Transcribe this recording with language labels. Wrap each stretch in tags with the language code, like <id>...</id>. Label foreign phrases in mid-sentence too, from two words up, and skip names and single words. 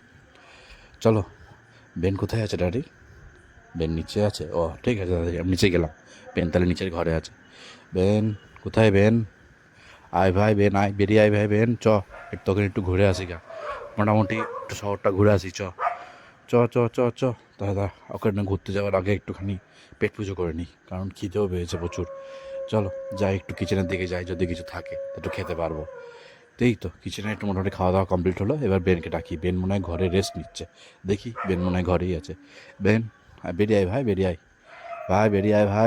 <bn>চলো। বেন কোথায় আছে ড্যাডি? বেন নিচে আছে? ও ঠিক আছে দাদা, আমি নিচে গেলাম। বেন তাহলে নিচের ঘরে আছে। বেন কোথায়? বেন আয় ভাই, বেন আয়, বেরিয়ে আয় ভাই। বেন একটু তখন একটু ঘুরে আসি গা, মোটামুটি একটু শহরটা ঘুরে আসি। চ চ চ চ চ দাদা, ওখানে ঘুরতে যাওয়ার আগে একটুখানি পেট পুজো করে নিই, কারণ খিদেও পেয়েছে প্রচুর। চলো যাই, একটু কিচেনের দিকে যাই, যদি কিছু থাকে একটু খেতে পারবো। এই তো কিচেনে একটু মোটামুটি খাওয়া দাওয়া কমপ্লিট হলো। এবার বেনকে ডাকি। বেন মনে হয় ঘরে রেস্ট নিচ্ছে। দেখি, বেন মনে হয় ঘরেই আছে। বেন বেরিয়ে আয় ভাই, বেরিয়ে আয় ভাই, বেরিয়ে আয় ভাই।</bn>